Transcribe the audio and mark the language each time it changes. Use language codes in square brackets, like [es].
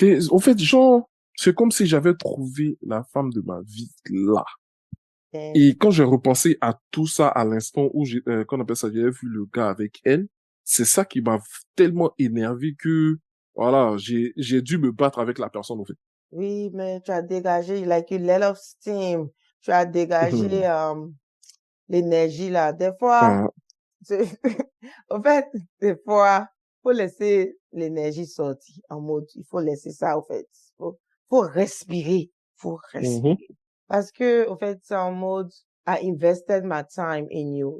[fr] En fait, genre, c'est comme si j'avais trouvé la femme de ma vie là. Et Et quand j'ai repensé à tout ça à l'instant où qu'on appelle ça, j'avais vu le gars avec elle, c'est ça qui m'a tellement énervé que, voilà, j'ai dû me battre avec la personne, en fait. oui, mais tu as dégagé, [en] like you let off steam. [fr] Tu as dégagé l'énergie là. Des fois, Ah, c'est- en fait, des fois, faut laisser l'énergie sortir en mode, il faut laisser ça, en fait. Faut respirer. Faut mhm, respirer. Parce que, en fait, c'est en mode, [en] I invested my time in you.